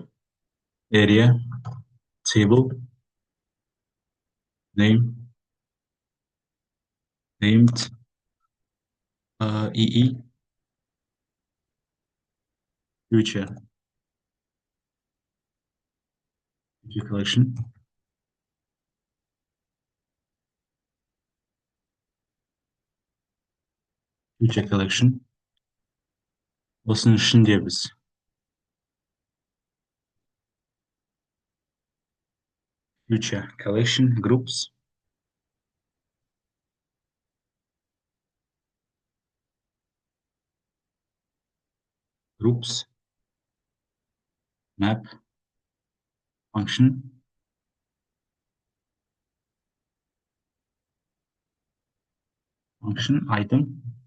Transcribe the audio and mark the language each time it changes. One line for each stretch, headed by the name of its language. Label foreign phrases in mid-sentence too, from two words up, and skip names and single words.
English: Area, table, name, named, EE, future collection, future collection.
Kazakh: Осының ішінде біз
English: future collection groups, map, function, item,